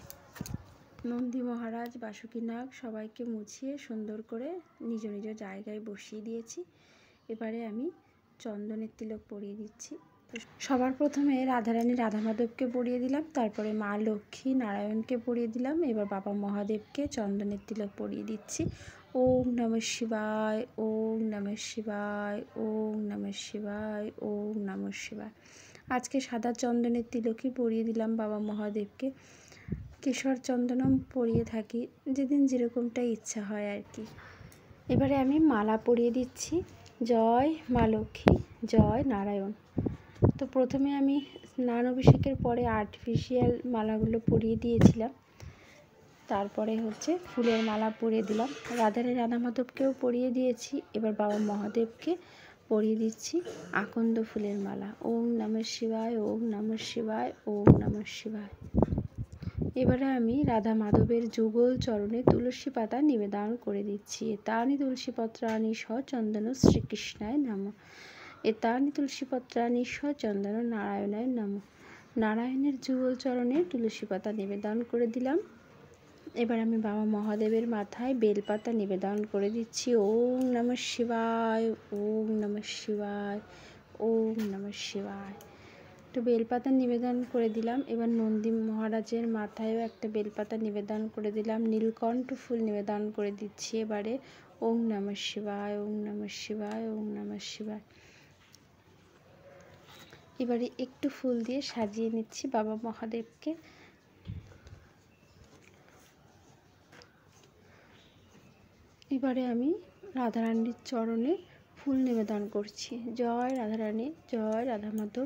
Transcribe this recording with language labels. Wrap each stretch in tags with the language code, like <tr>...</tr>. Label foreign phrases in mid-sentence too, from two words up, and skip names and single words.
<bn>নন্দী মহারাজ, বাসুকীনাগ সবাইকে মুছিয়ে সুন্দর করে নিজ নিজ জায়গায় বসিয়ে দিয়েছি। এবারে আমি চন্দনের তিলক পরিয়ে দিচ্ছি। সবার প্রথমে রাধারানী রাধা মাধবকে পরিয়ে দিলাম, তারপরে মা লক্ষ্মী নারায়ণকে পরিয়ে দিলাম। এবার বাবা মহাদেবকে চন্দনের তিলক পরিয়ে দিচ্ছি।</bn> <sa>ওম নমঃ শিবায়, ওম নমঃ শিবায়, ওম নমঃ শিবায়, ওম নমঃ শিবায়।</sa> <bn>আজকে সাদা চন্দনের তিলকই পরিয়ে দিলাম বাবা মহাদেবকে। কেশর চন্দনম পরিয়ে থাকি, যেদিন যেরকমটা ইচ্ছা হয় আর কি। এবারে আমি মালা পরিয়ে দিচ্ছি। জয় মা লক্ষ্মী, জয় নারায়ণ। তো প্রথমে আমি স্নান অভিষেকের পরে আর্টিফিশিয়াল মালাগুলো পরিয়ে দিয়েছিলাম, তারপরে ফুলের মালা পরিয়ে দিলাম। রাধারানী রাধা মাধবকেও পরিয়ে দিয়েছি। এবার বাবা মহাদেবকে পরিয়ে দিচ্ছি আকন্দ ফুলের মালা।</bn> <sa>ওম নমঃ শিবায়, ওম নমঃ শিবায়, ওম নমঃ শিবায়।</sa> <bn>এবারে আমি রাধা মাধবের যুগল চরণে তুলসী পাতা নিবেদন করে দিচ্ছি।</bn> <sa>এতানি তুলসী পত্রানি সচন্দন শ্রীকৃষ্ণায় নমঃ। এতানি তুলসী পত্রানি সচন্দন নারায়ণায় নমঃ।</sa> <bn>নারায়ণের যুগল চরণে তুলসী পাতা নিবেদন করে দিলাম। এবার আমি বাবা মহাদেবের মাথায় বেলপাতা নিবেদন করে দিচ্ছি।</bn> <sa>ওম নমঃ শিবায়, ওম নমঃ শিবায়, ওম নমঃ শিবায়।</sa> <bn>একটু বেলপাতা নিবেদন করে দিলাম। এবার নন্দী মহারাজের মাথায়ও একটা বেলপাতা নিবেদন করে দিলাম। নীলকণ্ঠ ফুল নিবেদন করে দিচ্ছি এবারে।</bn> <sa>ওম নমঃ শিবায়, ওম নমঃ শিবায়, ওম নমঃ শিবায়।</sa> <bn>এবারে একটু ফুল দিয়ে সাজিয়ে নিচ্ছি বাবা মহাদেবকে। এবারে আমি রাধারানীর চরণে ফুল নিবেদন করছি। জয় রাধারানী, জয় রাধা মাধব।</bn>